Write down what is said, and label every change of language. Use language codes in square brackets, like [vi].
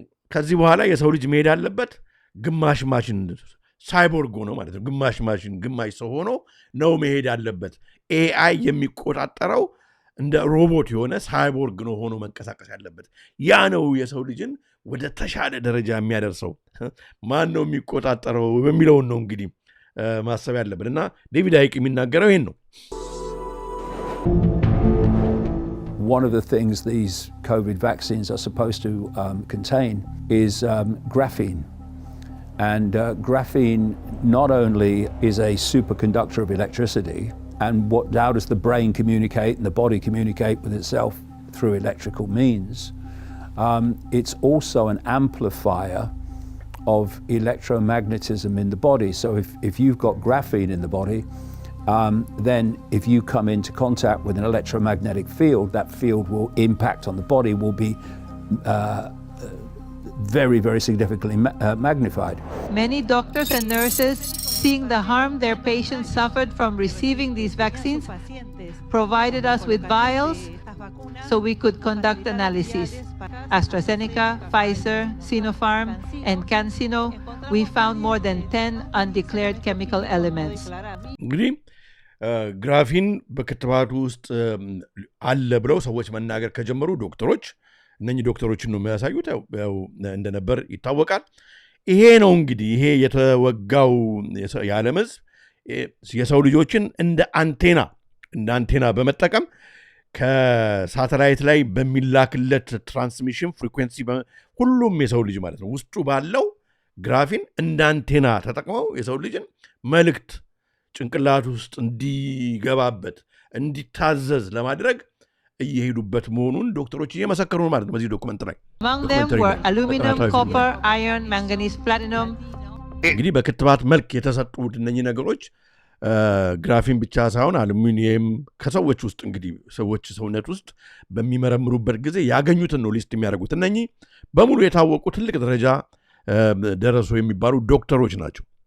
[am] ከዚህ በኋላ የሰው ልጅ መሄድ አለበት ግማሽ ማሽን ሳይቦርግ ሆኖ ማለት ነው። ግማሽ ማሽን ግማሽ ሰው ሆኖ ነው መሄድ አለበት። ኤአይ የሚቆጣጠረው እንደ ሮቦት የሆነ ሳይቦርግ ነው ሆኖ መንቀሳቀስ ያለበት። ያ ነው የሰው ልጅን ወደ ተሻለ ደረጃ የሚያደርሰው። ማን ነው የሚቆጣጠረው በሚለውን ነው እንግዲህ ማሰብ ያለብን እና ዴቪድ አይክ የሚናገረው ይሄን ነው። [en] One of the things these COVID vaccines are supposed to contain is graphene. And graphene not only is a superconductor of electricity, and how does the brain communicate and the body communicate with itself through electrical means, it's also an amplifier of electromagnetism in the body. So if you've got graphene in the body, then if you come into contact with an electromagnetic field, that field will impact on the body, will be very, very significantly magnified. Many doctors and nurses, seeing the harm their patients suffered from receiving these vaccines, provided us with vials so we could conduct analysis. AstraZeneca, Pfizer, Sinopharm, and CanSino, we found more than 10 undeclared chemical elements. [am] እንግዲህ ግራፊን በክትባቱ ውስጥ አለ ብለው ሰዎች መናገር ከጀመሩ ዶክተሮች እነኚህ ዶክተሮችን ነው የሚያሳዩት እንደነበር ይታወቃል። ይሄ ነው እንግዲህ ይሄ የተወጋው የዓለም ሕዝብ የሰው ልጆችን እንደ አንቴና በመጠቀም ከሳተላይት ላይ በሚላክለት ትራንስሚሽን ፍሪኩዌንሲ ሁሉም የሰው ልጅ ማለት ነው ውስጡ ባለው ግራፊን እንደ አንቴና ተጠቅመው የሰው ልጅን መልእክት ጭንቅላት ውስጥ እንዲገባበት እንዲታዘዝ ለማድረግ እየሄዱበት መሆኑን ዶክተሮች እየመሰከሩ ነው ማለት ነው በዚህ ዶክመንት ላይ። [en] Among them were aluminum, copper, iron, manganese, platinum. [am] እንግዲህ በክትባት መልክ የተሰጡት እነኚህ ነገሮች ግራፊን ብቻ ሳይሆን አሉሚኒየም ከሰዎች ውስጥ እንግዲህ ሰዎች ሰውነት ውስጥ በሚመረምሩበት ጊዜ ያገኙትን ነው ሊስት የሚያደርጉት። እነኚህ በሙሉ የታወቁ ትልቅ ደረጃ ደረሱ የሚባሉ ዶክተሮች ናቸው።